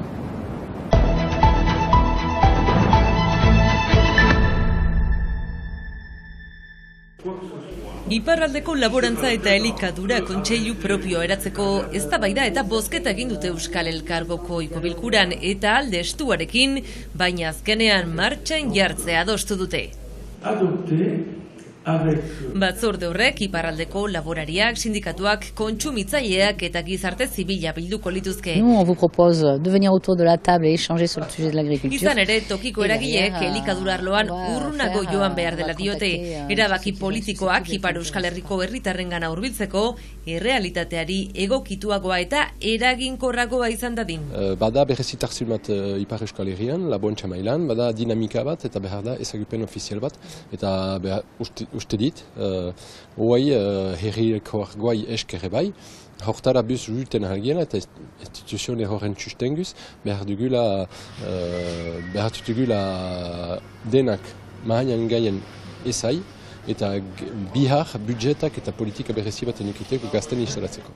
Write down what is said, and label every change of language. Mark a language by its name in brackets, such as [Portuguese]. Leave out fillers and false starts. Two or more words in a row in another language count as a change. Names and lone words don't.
[Basque] Iparraldeko laborantza eta elikadura kontseilu propio eratzeko eztabaida eta bozketa egin dute Euskal Elkargoko bilkuran eta alde estuarekin, baina azkenean martxan jartzea adostu dute. Batzorde horrek Iparraldeko laborariak, sindikatuak, kontsumitzaileak eta gizarte zibila bilduko lituzke. [French] On vous propose de venir autour de la table et échanger sur le sujet de l'agriculture. [Basque] Izan ere, tokiko eragileek elikadura arloan urrunago joan behar dela diote. Erabaki politikoak Ipar Euskal Herriko herritarrengana hurbiltzeko, errealitateari egokituagoa eta eraginkorragoa izan dadin. Bada berrezitarzu bat Ipar Euskal Herrian, laboantxa mailan, bada dinamika bat eta behar da ezagupen ofizial bat, eta uste dit, hoai herriko argoai eskerre bai, hortara buz juten argiela eta instituzione horren sustenguz, behar dugula denak mahainan gaien ezai, eta bihar budjetak eta politika berezi bat enukiteko gazten instalatzeko.